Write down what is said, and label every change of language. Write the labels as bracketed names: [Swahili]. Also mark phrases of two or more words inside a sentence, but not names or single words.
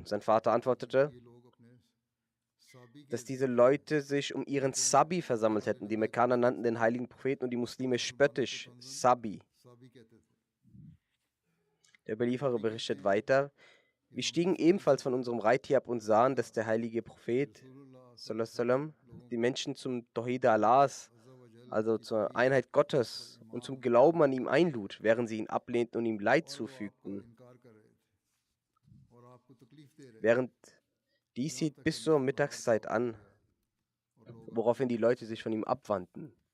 [German] Sein Vater antwortete, dass diese Leute sich um ihren Sabi versammelt hätten. Die Mekkaner nannten den heiligen Propheten und die Muslime spöttisch Sabi. Der Überlieferer berichtet weiter: Wir stiegen ebenfalls von unserem Reittier ab und sahen, dass der heilige Prophet [Arabic] صلى الله عليه وسلم [German] die Menschen zum Tawhid Allahs, also zur Einheit Gottes und zum Glauben an ihm einlud, während sie ihn ablehnten und ihm Leid zufügten. Während dies hielt bis zur Mittagszeit an, woraufhin die Leute sich von ihm abwandten.